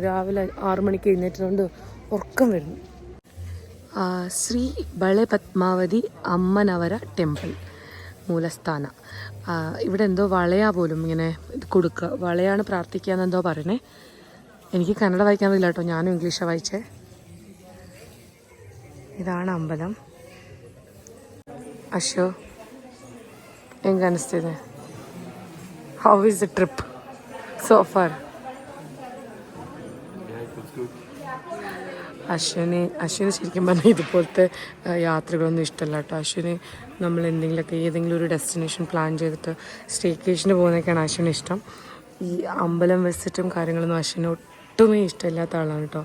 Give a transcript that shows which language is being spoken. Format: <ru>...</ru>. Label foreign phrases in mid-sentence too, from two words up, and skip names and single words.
<ml>രാവിലെ 6 മണിക്ക് എഴുന്നേറ്റതുകൊണ്ട് ഉറക്കം വരുന്നു. ശ്രീ ബളെ പത്മാവതി അമ്മനവര ടെമ്പിൾ മൂലസ്ഥാന. ഇവിടെ എന്തോ വളയാ പോലും ഇങ്ങനെ കൊടുക്കുക. വളയാണ് പ്രാർത്ഥിക്കുക എന്നെന്തോ പറയണേ. എനിക്ക് കന്നഡ വായിക്കാൻ പറ്റില്ല കേട്ടോ, ഞാനും ഇംഗ്ലീഷാണ് വായിച്ചേ. ഇതാണ് അമ്പലം. അശോ</ml> <kn>ಹೆಂಗೆ ಅನಿಸ್ತಿದೆ?</kn> <en>How is the trip so far?</en> <ml>അശ്വിന് ശരിക്കും പറഞ്ഞാൽ ഇതുപോലത്തെ യാത്രകളൊന്നും ഇഷ്ടമല്ല കേട്ടോ. അശ്വിന് നമ്മൾ ഏതെങ്കിലും ഒരു</ml> <en>destination plan</en> <ml>ചെയ്തിട്ട് സ്റ്റേക്കേഷന് പോകുന്നതൊക്കെയാണ് അശ്വിന് ഇഷ്ടം. ഈ അമ്പലം വിസിറ്റും കാര്യങ്ങളൊന്നും അശ്വിന് ഒട്ടുമേ ഇഷ്ടമില്ലാത്ത ആളാണ് കേട്ടോ.</ml>